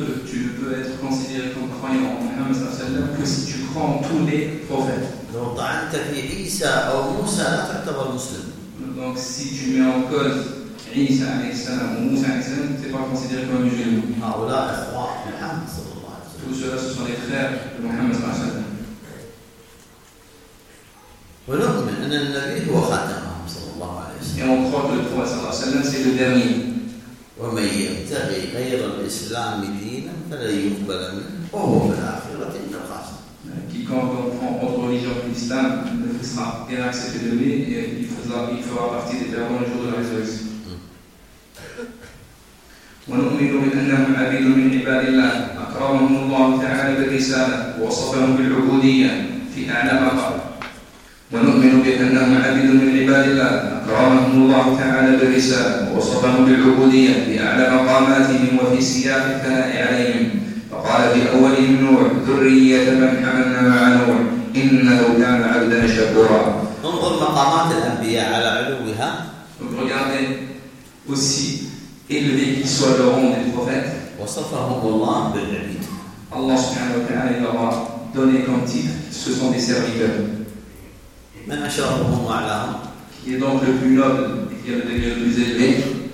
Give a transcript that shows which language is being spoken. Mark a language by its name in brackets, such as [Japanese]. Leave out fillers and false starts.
[French] tu ne peux être considéré comme croyant en Muhammad sallallahu alayhi wa sallam que si tu crois en tous les prophètes. Donc si tu mets en cause Isa alayhi salam ou Moussa alayhi salam, tu n'es pas considéré comme musulman. Tout cela, ce sont les frères de Muhammad sallallahu alayhi wa sallam. [Arabic] ونؤمن أن النبي هو خاتمهم صلى الله عليه وسلم. يوم خرج الرسول صلى الله عليه وسلم سيد الدين. ومن يبتغي غير الإسلام دينا فلن يقبل منه وهو في الآخرة من الخاسرين. [French] Quiconque prend autre religion que l'islam ne sera pas accepté de lui et il fera partie des perdants le jour de la résurrection. [Arabic] ونؤمن أنهم عبيد من عباد الله أكرمهم الله تعالى بالرسالة ووصفهم بالعبودية في أعلى مقام. ونؤمن بأنهم عبد من عباد الله أكرمهم الله تعالى بالرسالة ووصفهم بالعبودية في أعلى مقاماتهم وفي سياق الثناء عليهم فقال في أولهم نوح ذرية من حملنا مع نوح إنه كان عبدا شكورا. انظر مقامات الأنبياء على علوها. [French] Regardez aussi élevé qui soit le rang des prophètes. [Arabic] وصفهم الله بالعبيد. الله سبحانه وتعالى [French] leur a donné comme titre ce sont des serviteurs. [Arabic] من أشرفهم وأعلاهم؟ [French] qui est donc le plus noble et qui est le plus élevé؟